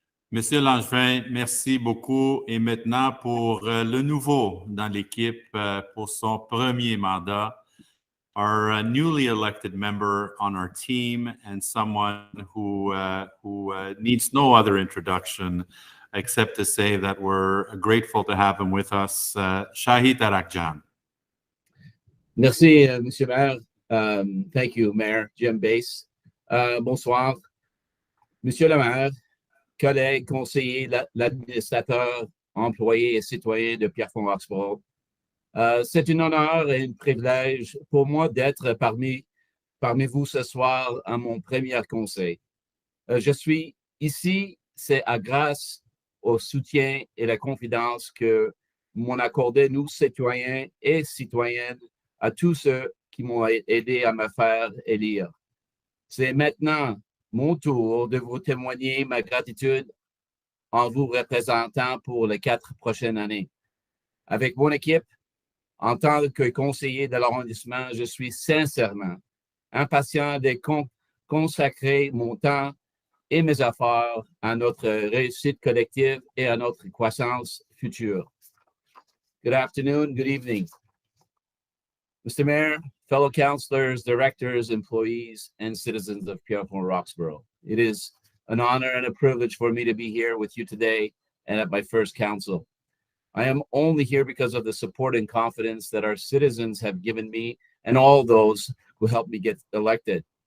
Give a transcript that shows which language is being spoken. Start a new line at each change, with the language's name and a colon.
French: Monsieur Langevin, merci beaucoup. Et maintenant, pour le nouveau dans l'équipe, pour son premier mandat,
English: our newly elected member on our team and someone who needs no other introduction except to say that we're grateful to have him with us, Shahid Arakjan.
French: Merci, Monsieur Maire.
English: Thank you, Mayor Jim Bass.
French: Bonsoir. Monsieur le maire, collègues, conseillers, l'administrateur, employés et citoyens de Pierrefonds-Roxborough. C'est un honneur et un privilège pour moi d'être parmi vous ce soir à mon premier conseil. Je suis ici, c'est grâce au soutien et la confiance que m'ont accordé nous, citoyens et citoyennes, à tous ceux qui m'ont aidé à me faire élire. C'est maintenant mon tour de vous témoigner ma gratitude en vous représentant pour les 4 prochaines années. Avec mon équipe, en tant que conseiller de l'arrondissement, je suis sincèrement impatient de consacrer mon temps et mes efforts à notre réussite collective et à notre croissance future.
English: Good afternoon, good evening. Mr. Mayor, fellow councilors, directors, employees, and citizens of Pierrefonds-Roxborough. It is an honor and a privilege for me to be here with you today and at my first council. I am only here because of the support and confidence that our citizens have given me and all those who helped me get elected.